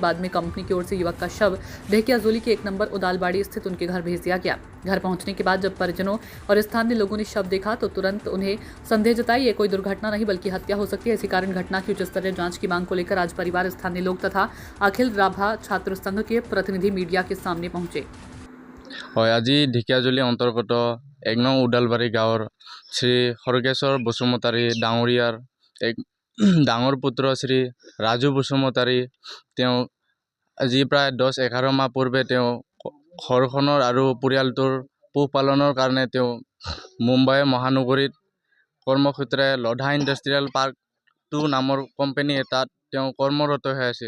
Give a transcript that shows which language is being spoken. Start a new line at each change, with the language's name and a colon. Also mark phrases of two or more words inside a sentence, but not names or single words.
Hindi: बाद में कंपनी की ओर से युवक का शव ढेकियाजुली के 1 नंबर उदालबाड़ी स्थित उनके घर भेज दिया गया। घर पहुंचने के बाद जब परिजनों और स्थानीय लोगों ने शव देखा तो तुरंत उन्हें संदेह जताई ये कोई दुर्घटना नहीं बल्कि हत्या हो सकती है। इसी कारण घटना की उच्च स्तरीय जांच की मांग को लेकर आज परिवार, स्थानीय लोग तथा अखिल राभा छात्र संघ के प्रतिनिधि मीडिया के सामने पहुंचे।
Assamese: হয়, আজি ঢেকিয়াজুলি অন্তৰ্গত 1 নং উদালবাৰী গাঁৱৰ শ্ৰী খৰগেশ্বৰ বসুমতাৰী ডাঙৰীয়াৰ এক ডাঙৰ পুত্ৰ শ্ৰী ৰাজু বসুমতাৰী তেওঁ আজি প্ৰায় 10-11 মাহ পূৰ্বে তেওঁ ঘৰখনৰ আৰু পৰিয়ালটোৰ পোহপালনৰ কাৰণে তেওঁ মুম্বাই মহানগৰীত কৰ্মসূত্ৰে লধা ইণ্ডাষ্ট্ৰিয়েল পাৰ্ক 2 নামৰ কোম্পানী এটাত তেওঁ কৰ্মৰত হৈ আছিল।